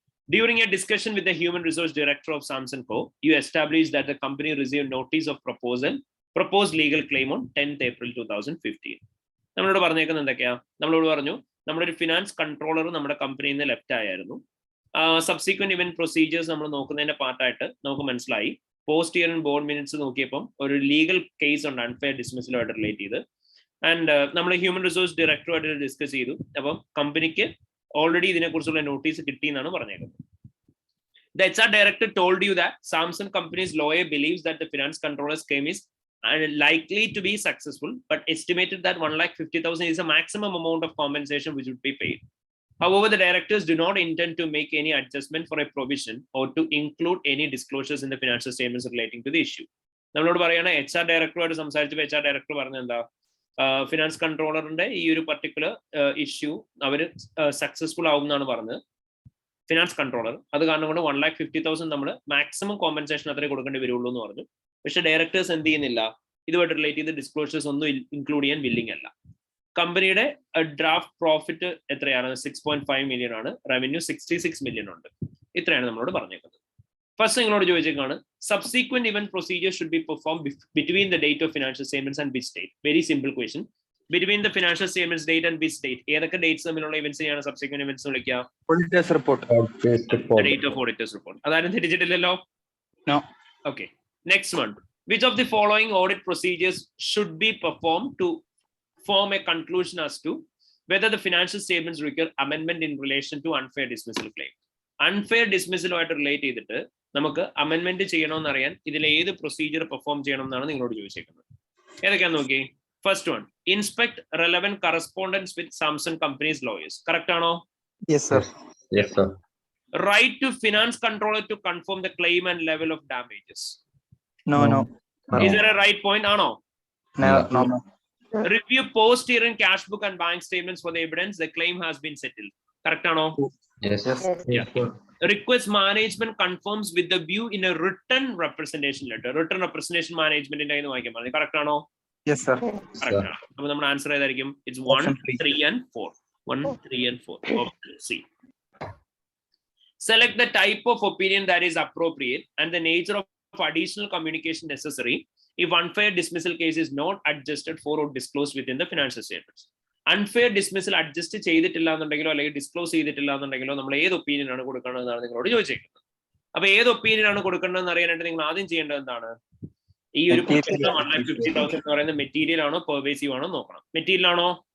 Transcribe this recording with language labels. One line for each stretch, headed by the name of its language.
English: During a discussion with the human resource director of Samsung Co, you established that the company received notice of proposed legal claim on 10th April 2015.
Malayalam: നമ്മളോട് പറഞ്ഞേക്കുന്നത് എന്തൊക്കെയാ? നമ്മളോട് പറഞ്ഞു നമ്മുടെ ഒരു finance controller നമ്മുടെ കമ്പനിയിൽ നിന്ന് ലെഫ്റ്റ് ആയിരുന്നു. സബ്സിക്വന്റ് ഇവന്റ് പ്രൊസീജിയേഴ്സ് നമ്മൾ നോക്കുന്നതിന്റെ പാർട്ടായിട്ട് നമുക്ക് മനസ്സിലായി post year and board minutes നോക്കിയപ്പം ഒരു ലീഗൽ കേസ് ഉണ്ട് അൺഫെയർ ഡിസ്മിസലുമായിട്ട് റിലേറ്റ് ചെയ്ത്. ആൻഡ് നമ്മൾ ഹ്യൂമൻ റിസോഴ്സ് ഡയറക്ടറുമായിട്ട് ഡിസ്കസ് ചെയ്തു. അപ്പം കമ്പനിക്ക് ഓൾറെഡി ഇതിനെക്കുറിച്ചുള്ള നോട്ടീസ് കിട്ടി എന്നാണ് പറഞ്ഞേക്കുന്നത്.
English: The HR director told you that Samsung company's lawyer believes that the finance controller's claim is likely to be successful, but estimated that 1,50,000 is a maximum amount of compensation which would be paid. However, the directors do not intend to make any adjustment for a provision or to include any disclosures in the financial statements relating to the issue.
Malayalam: നമ്മളോട് പറയണ HR ഡയറക്ടറുമായിട്ട് സംസാരിച്ചപ്പോൾ HR director പറഞ്ഞ എന്താ, finance കൺട്രോളറിന്റെ ഈ ഒരു particular issue അവർ successful ആവും എന്നാണ് പറഞ്ഞത്, ഫിനാൻസ് കൺട്രോളർ. അത് കാരണം കൊണ്ട് 1,50,000 നമ്മൾ മാക്സിമം കോമ്പൻസേഷൻ അത്രേ കൊടുക്കേണ്ടി വരുള്ളൂ എന്ന് പറഞ്ഞു. പക്ഷെ ഡയറക്ടേഴ്സ് എന്ത് ചെയ്യുന്നില്ല, ഇതുമായിട്ട് റിലേറ്റ് ചെയ്ത് ഡിസ്ക്ലോഷേഴ്സ് ഒന്നും ഇൻക്ലൂഡ് ചെയ്യാൻ വില്ലിംഗ് അല്ല. കമ്പനിയുടെ ഡ്രാഫ്റ്റ് പ്രോഫിറ്റ് എത്രയാണ്? 6.5 മില്യൺ ആണ്. റവന്യൂ 66 മില്യൺ ഉണ്ട്. ഇത്രയാണ് നമ്മളോട് പറഞ്ഞേക്കുന്നത്. ഫസ്റ്റ് നിങ്ങളോട് ചോദിച്ചേക്കാണ്,
English: Subsequent event procedure should be perform between the date of financial statements and which date? Very simple question. Between the financial statements date and which date?
Malayalam: ഏതൊക്കെ dates തമ്മിലുള്ള ഇവന്റ്സിനെയാണ് subsequent events വിളിക്കുക?
English: Auditors report. Date of auditors report. അതാരും തിരിച്ചിട്ടില്ലല്ലോ? No. Okay. Next one. Which of the following audit procedures should be performed to form a conclusion as to whether the financial statements require amendment in relation to unfair dismissal claim?
Malayalam: Unfair dismissal ആയിട്ട് relate ചെയ്തിട്ട് നമുക്ക് അമെൻമെന്റ് ചെയ്യണമെന്ന് അറിയാൻ ഇതിൽ ഏത് procedure perform ചെയ്യണം എന്നാണ് നിങ്ങളോട് ചോദിച്ചേക്കുന്നത്. ഏതൊക്കെയാന്ന് നോക്കി.
English: First one, inspect relevant correspondence with Samsung company's lawyers.
Malayalam: കറക്റ്റ് ആണോ?
English: Yes sir. Yes, sir. Write to finance controller to confirm the claim and level of damages. No. Is there a right point? Ano? No. Review post-year in cash book and bank statements for the evidence the claim has been settled.
Malayalam: Correct ano?
English: Yes. Yeah. Request management confirms with the view in a written representation letter. Written representation management in the correct ano? Yes sir. Correct. So the answer is it's 1, 3 and 4. 1, 3 and 4. Okay. See. Select the type of opinion that is appropriate and the nature of additional communication necessary if unfair dismissal case is not adjusted for or disclosed within the financial statements.
Malayalam: Unfair dismissal adjust ചെയ്തിട്ടില്ല എന്നുണ്ടെങ്കിലോ അല്ലെങ്കിൽ disclose ചെയ്തിട്ടില്ല എന്നുണ്ടെങ്കിലോ നമ്മൾ ഏത് opinion ആണ് കൊടുക്കേണ്ടതെന്നാണ് നിങ്ങളോട് ചോദിച്ചേക്കുന്നത്. അപ്പൊ ഏത് opinion ആണ് കൊടുക്കേണ്ടതെന്ന് അറിയാനായിട്ട് നിങ്ങൾ ആദ്യം ചെയ്യേണ്ടത് എന്താണ്? ഈ ഒരു 1,50,000 എന്ന് പറയുന്ന മെറ്റീരിയൽ ആണോ പെർവേസീവ് ആണോ നോക്കണം. മെറ്റീരിയൽ ആണോ?